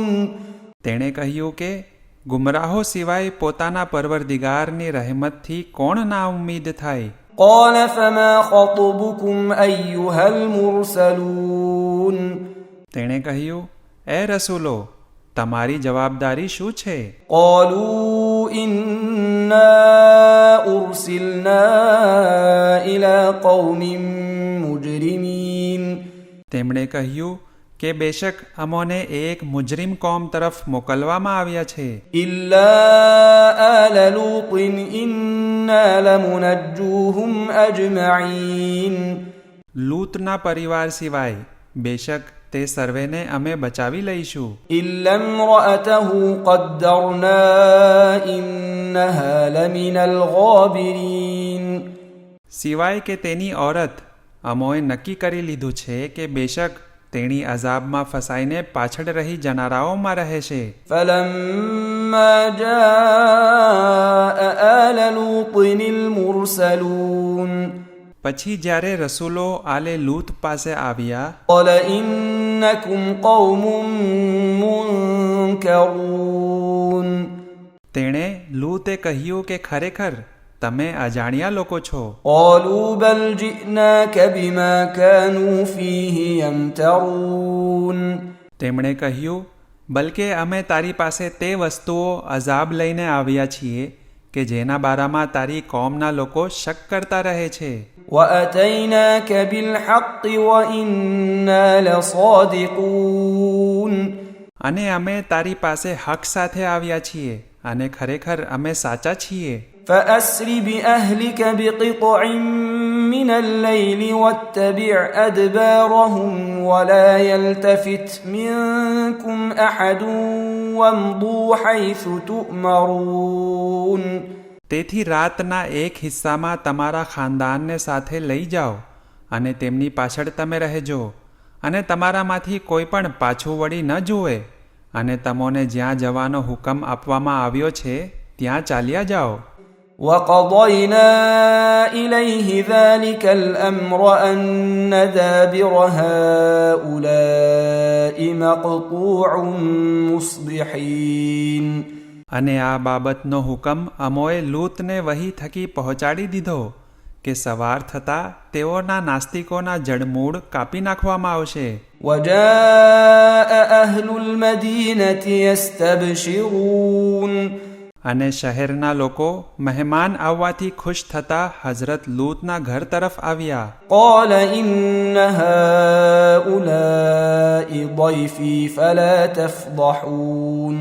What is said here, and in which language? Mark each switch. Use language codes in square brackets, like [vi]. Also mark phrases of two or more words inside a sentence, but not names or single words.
[gu] તેણે કહ્યું કે ગુમરાહો સિવાય પોતાના પરવરદિગારની રહેમતથી કોણ ના ઉમ્મીદ થાય? [ar] قال فما خطبكم أيها المرسلون [gu] તેણે કહ્યું, એ રસૂલો, તમારી જવાબદારી શું છે? [ar] قالوا إنا أرسلنا إلى قوم مجرمين [gu] તેમણે કહ્યું કે બેશક અમોને એક મુજરિમ કોમ તરફ મોકલવામાં આવ્યા છે. [ar] إلا آل لوط إنا لمنجوهم أجمعين [gu] લૂતના પરિવાર સિવાય બેશક તે સર્વેને અમે બચાવી લઈશું. [ar] إلا امرأته قدرنا إنها لمن الغابرين [gu] સિવાય કે તેની ઓરત અમોએ નક્કી કરી લીધું છે કે બેશક તેણી અઝાબમાં ફસાઈને પાછળ રહી જનારાઓમાં રહેશે. [ar] فلما جاء آل لوط المرسلون [gu] પછી જ્યારે રસૂલો આલે લૂત પાસે આવ્યા, [ar] قال إنكم قوم منكرون [gu] તેણે લૂતે કહ્યું કે ખરેખર તમે અજાણ્યા લોકો છો. [ar] قالوا بل جئناك بما كانوا فيه يمترون [gu] તેમણે કહ્યું, બલકે અમે તારી પાસે તે વસ્તુઓ અઝાબ લઈને આવ્યા છીએ કે જેના બારામાં તારી કોમના લોકો શક કરતા રહે છે. [ar] وأتيناك بالحق وإنا لصادقون [gu] અને અમે તારી પાસે હક સાથે આવ્યા છીએ અને ખરેખર અમે સાચા છીએ. [ar] فأسر بأهلك بقطع من الليل واتبع أدبارهم ولا يلتفت منكم أحد وامضوا حيث تؤمرون [gu] તેથી રાતના એક હિસ્સામાં તમારા ખાનદાનને સાથે લઈ જાઓ અને તેમની પાછળ તમે રહેજો અને તમારામાંથી કોઈ પણ પાછું વળી ન જુએ અને તમોને જ્યાં જવાનો હુકમ આપવામાં આવ્યો છે ત્યાં ચાલ્યા જાઓ. [ar] وقضينا إليه ذلك الأمر أن دابر هؤلاء مقطوع مصبحين [gu] અને આ બાબતનો હુકમ અમોએ લૂતને વહી થકી પહોંચાડી દીધો કે સવાર થતાં તેઓના નાસ્તિકોના જડમૂળ કાપી નાખવામાં આવશે. [ar] وجاء أهل المدينة يستبشرون [gu] અને શહેરના લોકો મહેમાન આવવાથી ખુશ થતા હઝરત લૂતના ઘર તરફ આવ્યા. [ar] قال إن هؤلاء ضيفي فلا تفضحون